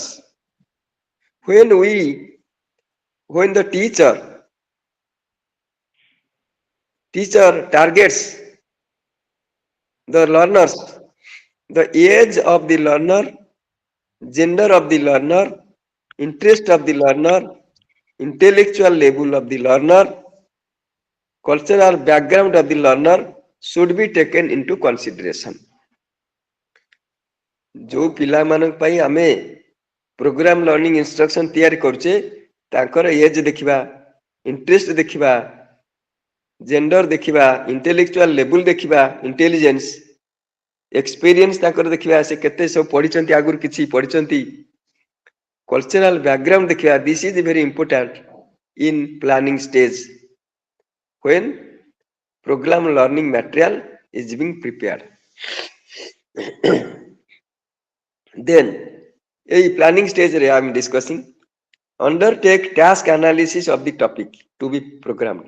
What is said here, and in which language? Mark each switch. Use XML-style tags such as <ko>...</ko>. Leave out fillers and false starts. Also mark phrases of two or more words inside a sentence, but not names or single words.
<en>When the teacher targets the learners, the age of the learner, gender of the learner, interest of the learner, intellectual level of the learner, cultural background of the learner should be taken into consideration.</en> <or>ଯୋ ପିଲା ମାନଙ୍କ ପାଇଁ ଆମେ</or> <en>program learning instruction</en> <or>ତିଆରି କରୁଛେ ତାକର ଏଜ ଦେଖିବା, ଇଣ୍ଟରେଷ୍ଟ ଦେଖିବା, ଜେଣ୍ଡର ଦେଖିବା,</or> <en>intellectual level</en> <or>ଦେଖିବା,</or> <en>intelligence, experience</en> <or>ତାକର ଦେଖିବା, ସେ କେତେ ସବୁ ପଢ଼ିଛନ୍ତି ଆଗରୁ କିଛି ପଢ଼ିଛନ୍ତି,</or> <en>cultural background</en> <or>ଦେଖିବା.</or> <en>this is very important in planning stage when program learning material is being prepared. Then a planning stage I am discussing, undertake task analysis of the topic to be programmed.</en>